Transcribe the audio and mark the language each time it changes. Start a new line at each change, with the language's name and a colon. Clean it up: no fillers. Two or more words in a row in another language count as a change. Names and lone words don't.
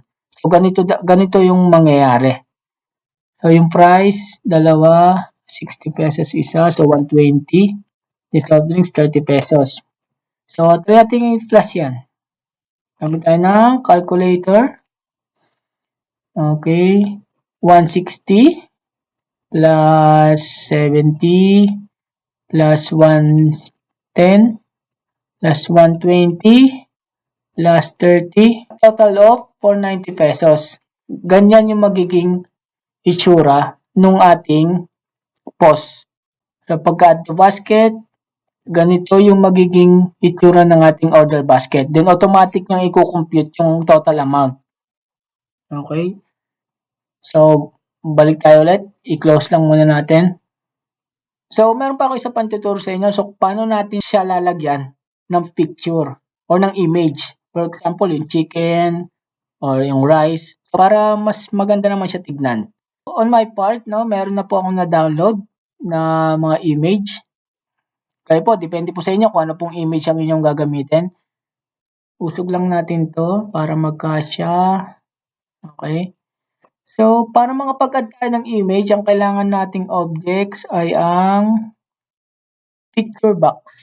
Filipino: So, ganito yung mangyayari. So, yung price, dalawa. 60 pesos isa, so 120. Yung
English: soft drinks,
Filipino: 30 pesos. So, try natin i-plus yan. Gamit tayo ng calculator. Okay. 160 plus 70 plus 110 plus 120 plus 30.
English: Total of 490 pesos.
Filipino: Ganyan yung magiging itsura nung ating POS. So, pagka-
English: add to basket,
Filipino: ganito yung magiging itsura ng ating
English: order basket.
Filipino: Then, automatic niyang i-compute yung
English: total amount.
Filipino: Okay? So, balik tayo ulit. I-close lang muna natin. So, meron pa ako isa pang tuturo sa inyo. So, paano natin siya lalagyan ng
English: picture or
Filipino: ng image.
English: For example,
Filipino: yung chicken or yung rice. Para mas maganda naman siya tignan.
English: On my part, no,
Filipino: meron na po akong na-download na mga image. Kaya po, depende po sa inyo kung ano pong image ang inyong gagamitin. Usog lang natin to para magkasya. Okay. So, para makapag-add tayo ng image, ang kailangan nating objects ay ang
English: picture box.